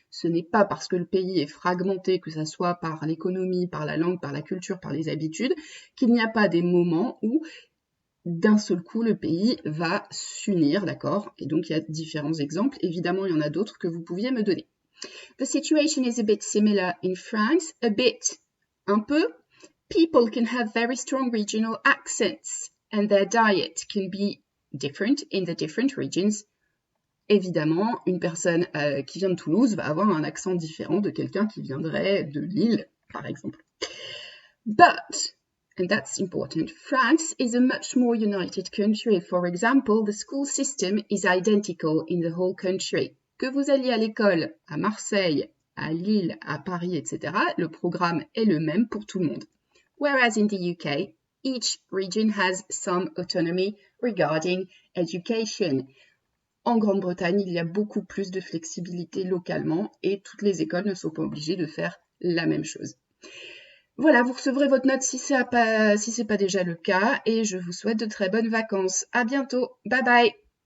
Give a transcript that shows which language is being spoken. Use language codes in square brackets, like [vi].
[fr] Ce n'est pas parce que le pays est fragmenté, que ce soit par l'économie, par la langue, par la culture, par les habitudes, qu'il n'y a pas des moments où d'un seul coup, le pays va s'unir, d'accord? Et donc, il y a différents exemples. Évidemment, il y en a d'autres que vous pouviez me donner. [en] The situation is a bit similar in France. A bit, [fr] un peu. [en] People can have very strong regional accents and their diet can be different in the different regions. [fr] Évidemment, une personne qui vient de Toulouse va avoir un accent différent de quelqu'un qui viendrait de Lille, par exemple. [en] But, and that's important, France is a much more united country. For example, the school system is identical in the whole country. [fr] Que vous alliez à l'école à Marseille, à Lille, à Paris, etc., le programme est le même pour tout le monde. [en] Whereas in the UK, each region has some autonomy regarding education. [fr] En Grande-Bretagne, il y a beaucoup plus de flexibilité localement et toutes les écoles ne sont pas obligées de faire la même chose. Voilà, vous recevrez votre note si c'est pas déjà le cas et je vous souhaite de très bonnes vacances. À bientôt. Bye bye.